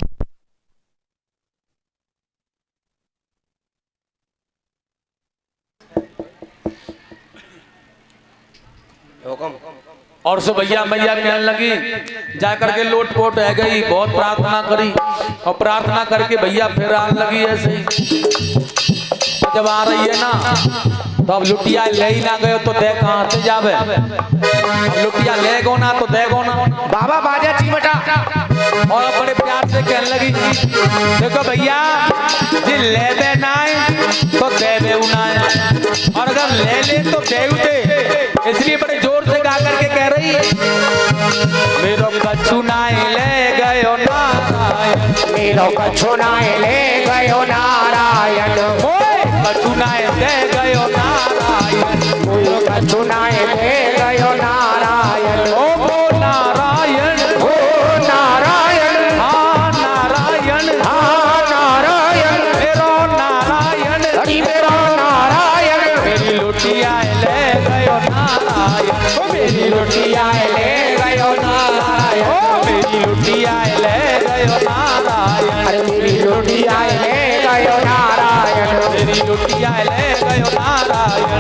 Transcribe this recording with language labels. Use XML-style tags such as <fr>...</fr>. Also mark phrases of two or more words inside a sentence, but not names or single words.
<hi>और सो भैया मैया कहने लगी जाकर के लोट पोट रह गई, बहुत प्रार्थना करी, और प्रार्थना करके भैया फिर आने लगी ऐसे ही, जब आ रही है ना तो अब लुटिया ले ही ना गए तो दे कहां से जावे,</hi> <bra>अब लुटिया ले गो ना तो दे गो ना,</bra> <hi>बाबा बाजा चिमटा, और अब बड़े प्यार से कहने लगी देखो भैया जी ले दे ना तो दे दे ना, और अगर ले ले तो दे दे, इसलिए बड़े जोर से गा करके कह रही</hi> <bra>मेरो कछुनाए ले गयो नारायण, मेरो कछुनाए ले गयो नारायण, कछुनाए दे गयो नारायण, मेरो कछुनाए ले गयो नारायण, ओ नारायण, ओ नारायण, हाँ नारायण, हाँ नारायण, मेरो नारायण, हरि मेरो नारायण, मेरी लुटिया ले गयो नारायण, मेरी लुटिया ले गयो नारायण, मेरी लुटिया ले गयो नारायण, अरे मेरी लुटिया ले गयो नारायण, मेरी लुटिया ले गयो नारायण,</bra>